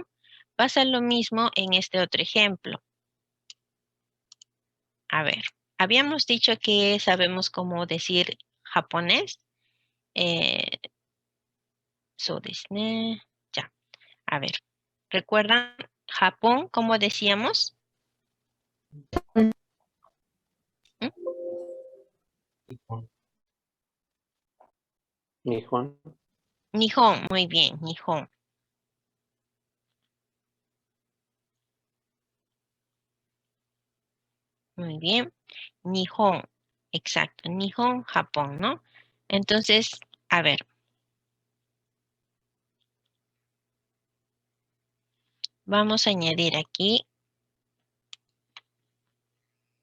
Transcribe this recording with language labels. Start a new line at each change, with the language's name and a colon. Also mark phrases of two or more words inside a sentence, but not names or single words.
Spanish: Pasa lo mismo en este otro ejemplo. A ver, habíamos dicho que sabemos cómo decir japonés. Ya, a ver. ¿Recuerdan Japón, cómo decíamos? ¿Mm? Nihon. Nihon, muy bien, Nihon. Muy bien. Nihon, exacto. Nihon, Japón, ¿no? Entonces, a ver. Vamos a añadir aquí.